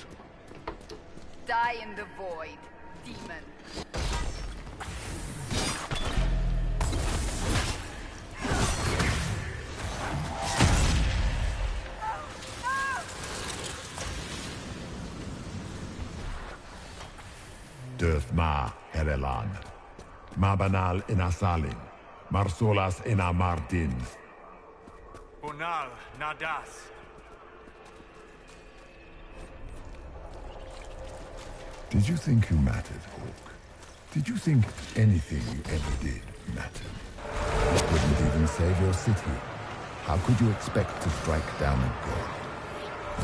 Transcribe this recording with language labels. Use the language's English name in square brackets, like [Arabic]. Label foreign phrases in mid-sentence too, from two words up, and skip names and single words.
[English] Die in the void, demon. Dirth Ma Herelan. Mabanal Inasalin. Marsolas Inamardin. Bonal Nadas. Did you think you mattered, Hawk? Did you think anything you ever did mattered? You couldn't even save your city. How could you expect to strike down a god?